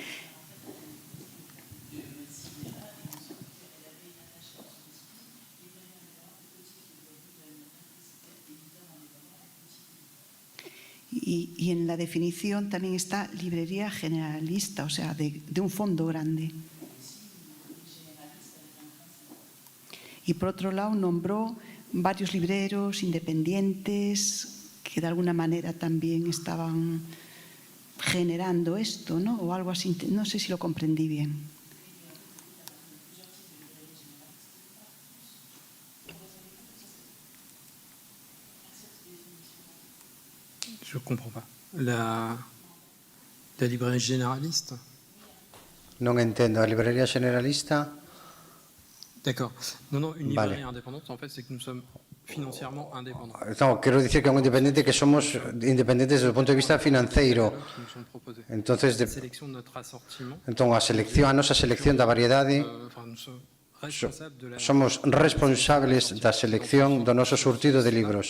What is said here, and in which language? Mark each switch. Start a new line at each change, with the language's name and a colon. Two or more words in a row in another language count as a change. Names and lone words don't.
Spanish: Y en la definición también está librería generalista, o sea, de un fondo grande. Y por otro lado nombró varios libreros independientes que de alguna manera también estaban generando esto, ¿no? O algo así, no sé si lo comprendí bien.
French: Je ne comprends pas. La librairie généraliste?
Galician: Non entendo. A librería generalista?
French: D'accord. Non, une librairie indépendante, en fait, c'est que nous sommes financièrement indépendants.
Galician: No, quero dicir que é un independente que somos independentes desde o punto de vista financeiro. Entonces, entón, a nosa selección da variedade, somos responsables da selección do noso surtido de libros.